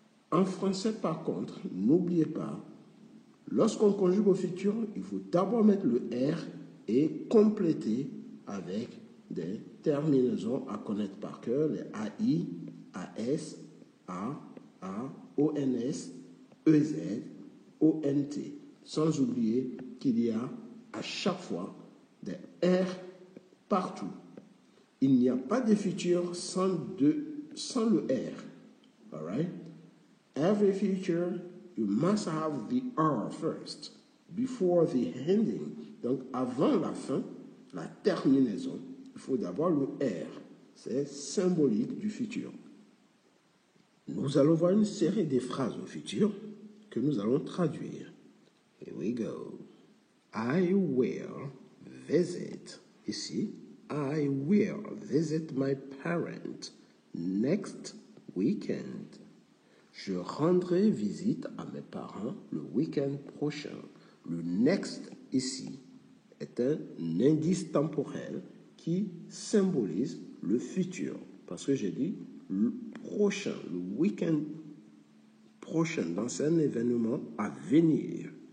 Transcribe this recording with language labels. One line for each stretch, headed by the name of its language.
French: En français, par contre, n'oubliez pas, lorsqu'on conjugue au futur, il faut d'abord mettre le R et compléter avec des terminaisons à connaître par cœur, les AI, AS, A, ONS, EZ, ONT. Sans oublier qu'il y a à chaque fois des R partout. Il n'y a pas de futur sans le R.
English: All right? Every future, you must have the R first, before the ending.
French: Donc, avant la fin, la terminaison, il faut d'abord le R. C'est symbolique du futur. Nous allons voir une série de phrases au futur que nous allons traduire.
English: Here we go. I will visit. Ici, I will visit my parents next weekend.
French: Je rendrai visite à mes parents le week-end prochain. Le next ici est un indice temporel qui symbolise le futur. Parce que j'ai dit le prochain, le week-end prochain, dans un événement à venir.